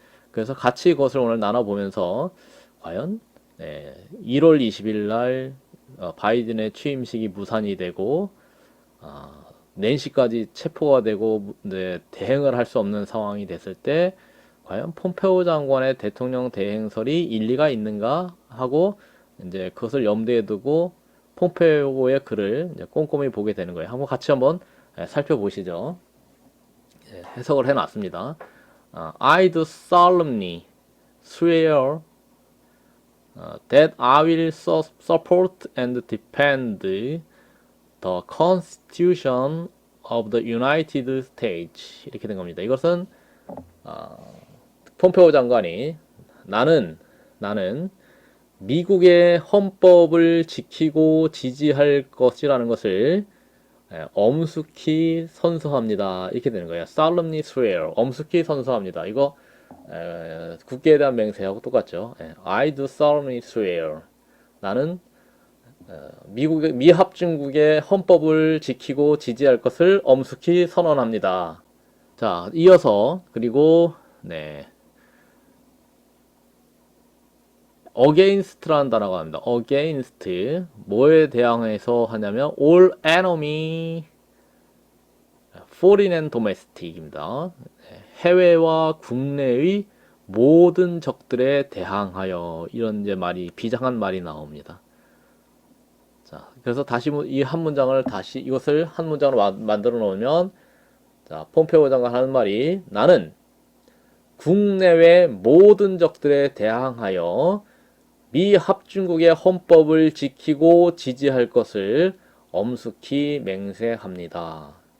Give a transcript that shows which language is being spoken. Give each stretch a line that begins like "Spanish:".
Korean: 그래서 같이 그것을 오늘 나눠보면서 과연 1월 20일 날 바이든의 취임식이 무산이 되고 낸시까지 체포가 되고 대행을 할 수 없는 상황이 됐을 때 과연 폼페오 장관의 대통령 대행설이 일리가 있는가 하고 이제 그것을 염두에 두고 폼페오의 글을 이제 꼼꼼히 보게 되는 거예요. 한번 살펴보시죠. 해석을 해놨습니다.
English: I do solemnly swear that I will support and defend the Constitution of the United States.
Korean: 이렇게 된 겁니다. 이것은 폼페오 장관이 나는 미국의 헌법을 지키고 지지할 것이라는 것을 엄숙히 선서합니다. 이렇게 되는 거예요.
English: solemnly swear.
Korean: 엄숙히 선서합니다. 이거 국기에 대한 맹세하고 똑같죠.
English: I do solemnly swear.
Korean: 나는 미합중국의 헌법을 지키고 지지할 것을 엄숙히 선언합니다. 자, 이어서 그리고 네, against라는 단어가 나옵니다.
English: against
Korean: 뭐에 대항해서 하냐면
English: all enemy, foreign and domestic입니다.
Korean: 해외와 국내의 모든 적들에 대항하여 이런 이제 말이 비장한 말이 나옵니다. 자, 그래서 다시 이 한 문장을 다시 이것을 한 문장으로 만들어 놓으면 자, 폼페오 장관 하는 말이 나는 국내외 모든 적들에 대항하여 미 합중국의 헌법을 지키고 지지할 것을 엄숙히 맹세합니다.